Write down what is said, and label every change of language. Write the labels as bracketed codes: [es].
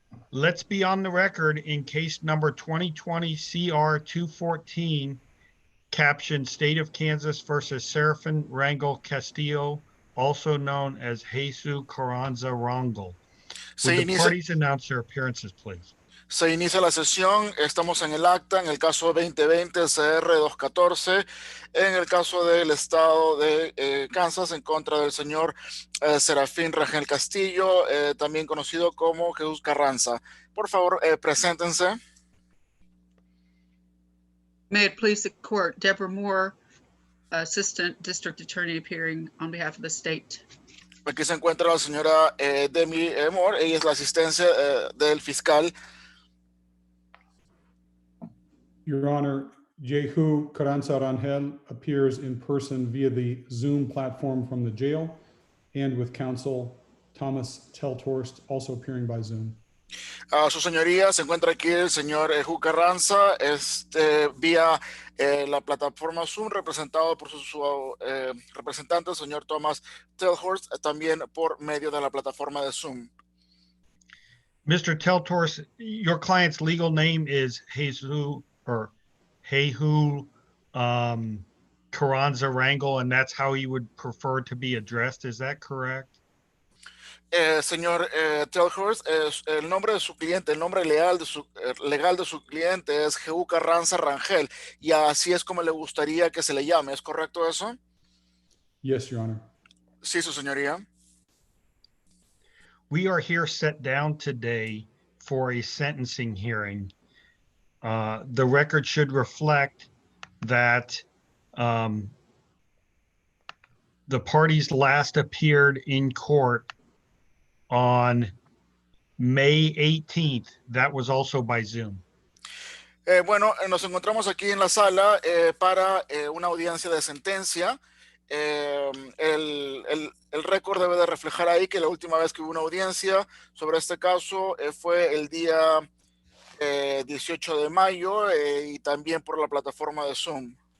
[en] Let's be on the record in case number 2020-CR214, captioned State of Kansas versus Serafin Rangel-Castillo, also known as Jesus Carranza Rangel. Would the parties announce their appearances, please? [es] Se inicia la sesión, estamos en el acta, en el caso 2020-CR214, en el caso del estado de Kansas, en contra del señor Serafin Rangel-Castillo, también conocido como Jesús Carranza. Por favor, preséntense. [en] May it please the court, Deborah Moore, Assistant District Attorney appearing on behalf of the state. [es] Aquí se encuentra la señora Demi Moore, ella es la asistencia del fiscal. [en] Your Honor, Jehu Carranza Rangel appears in person via the Zoom platform from the jail, and with counsel Thomas Teltorst, also appearing by Zoom. [es] Su señoría, se encuentra aquí el señor Jehu Carranza, vía la plataforma Zoom, representado por su representante, el señor Thomas Teltorst, también por medio de la plataforma de Zoom. [en] Mr. Teltorst, your client's legal name is Jehu Carranza Rangel, and that's how he would prefer to be addressed. Is that correct? [es] Señor Telhurst, el nombre de su cliente, el nombre legal de su cliente es Jehu Carranza Rangel, y así es como le gustaría que se le llame. ¿Es correcto eso? [en] Yes, Your Honor. [es] Sí, su señoría. [en] We are here set down today for a sentencing hearing. The record should reflect that the parties last appeared in court on May 18th. That was also by Zoom. [es] Bueno, nos encontramos aquí en la sala para una audiencia de sentencia. El récord debe de reflejar ahí que la última vez que hubo una audiencia sobre este caso fue el día 18 de mayo y también por la plataforma de Zoom.